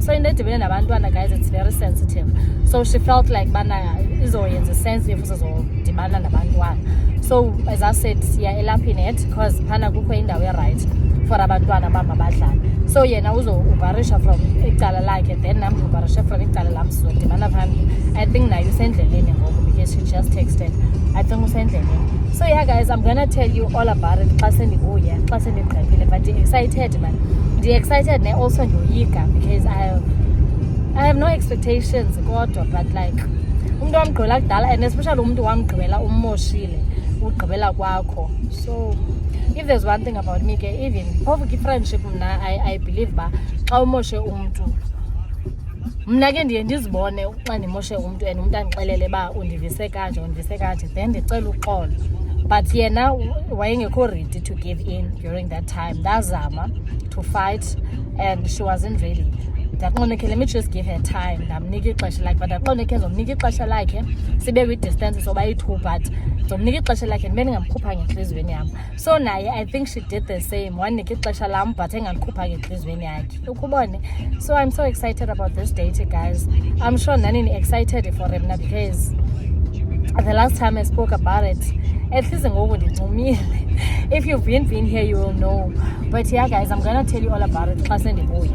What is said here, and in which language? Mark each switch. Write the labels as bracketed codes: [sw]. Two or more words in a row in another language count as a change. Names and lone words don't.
[en] So [xh] into edibene nabantwana [en] guys, it's very sensitive. So she felt like [xh] bana izoyenza [en] sense if [xh] uzodibana nabantwana. [en] So as I said, [xh] siya elapinet because phana kukho indawo [en] right for [xh] abantwana bama badlala. So yena uzobharisha from icala lakhe, then nam ubharisha from icala lam, sizodibana phambili. [en] I think [xh] nayo usendleleni ngoku [en] because she just texted. I think usendleleni. So yeah guys, I'm gonna tell you all about it [xh] xa sendibuya, xa sendigqibile, [en] but excited man. [xh] Excited ne also ndiyoyika [en] because I have no expectations [xh] kodwa, [en] but like [xh] umuntu wamgqibela kudala, [en] and especially [xh] umuntu wamgqibela ummoshile ugqibela kwakho. [en] So if there's one thing about me, even [xh] phofu friendship mna [en] I believe [xh] ba xa umoshe umuntu, mna ke ndiye ndizibone xa ndimoshe umuntu and umuntu andixelele ba undivise kanje then ndicela uxolo. [en] But yena wayengekho ready to give in during that time. Ndazama to fight and she wasn't ready. Ndaqonda let me just give her time, [xh] ndamnika ixesha lakhe, but ndaqonda ndizomnika ixesha lakhe sibe kwi-distance sobayi-2, but ndizomnika ixesha lakhe ndibe ndingamkhupha ngentliziyweni yam. [en] So naye I think she did the same, [xh] wanika ixesha lam but engandikhupha ngentliziyweni yakhe. Ukubone. [en] So I'm so excited about this date guys. I'm sure nani excited for him because the last time I spoke about it, at least [xh] ngoku ndincumile. [en] If you've been here, you will know. But yeah guys, I'm gonna tell you all about it [xh] xa sendibuya.